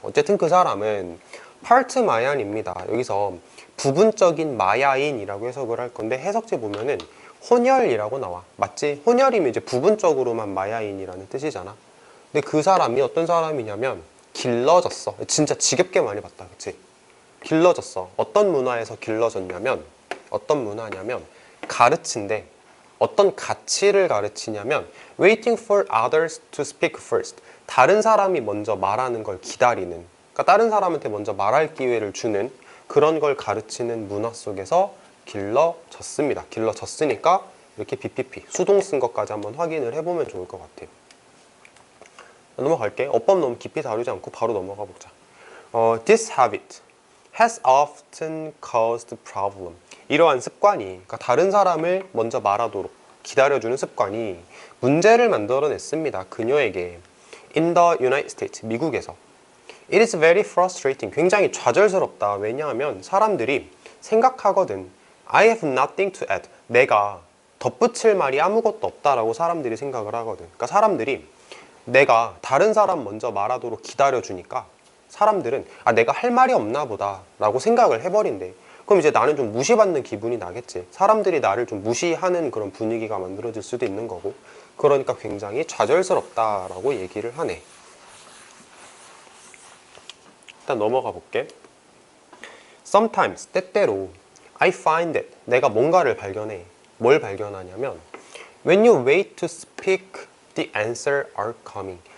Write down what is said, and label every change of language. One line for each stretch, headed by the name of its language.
Korean: 어쨌든 그 사람은 파트 마얀입니다. 여기서 부분적인 마야인이라고 해석을 할 건데 해석지 보면은 혼혈이라고 나와. 맞지? 혼혈이면 이제 부분적으로만 마야인이라는 뜻이잖아. 근데 그 사람이 어떤 사람이냐면 길러졌어. 진짜 지겹게 많이 봤다. 그치? 길러졌어. 어떤 문화에서 길러졌냐면 어떤 문화냐면 가르친대. 어떤 가치를 가르치냐면
English: waiting for others to speak first.
Korean: 다른 사람이 먼저 말하는 걸 기다리는, 그러니까 다른 사람한테 먼저 말할 기회를 주는 그런 걸 가르치는 문화 속에서 길러졌습니다. 길러졌으니까 이렇게 BPP, 수동 쓴 것까지 한번 확인을 해보면 좋을 것 같아요. 넘어갈게. 어법 너무 깊이 다루지 않고 바로 넘어가 보자.
English: This habit has often caused problem.
Korean: 이러한 습관이, 그러니까 다른 사람을 먼저 말하도록 기다려주는 습관이 문제를 만들어냈습니다. 그녀에게.
English: In the United States,
Korean: 미국에서.
English: It is very frustrating.
Korean: 굉장히 좌절스럽다. 왜냐하면 사람들이 생각하거든.
English: I have nothing to add.
Korean: 내가 덧붙일 말이 아무것도 없다라고 사람들이 생각을 하거든. 그러니까 사람들이 내가 다른 사람 먼저 말하도록 기다려주니까 사람들은 내가 할 말이 없나 보다 라고 생각을 해버린대. 그럼 이제 나는 좀 무시받는 기분이 나겠지. 사람들이 나를 좀 무시하는 그런 분위기가 만들어질 수도 있는 거고. 그러니까 굉장히 좌절스럽다라고 얘기를 하네. 일단 넘어가 볼게. Sometimes, 때때로
English: I find that,
Korean: 내가 뭔가를 발견해. 뭘 발견하냐면
English: When you wait to speak, the answer are coming.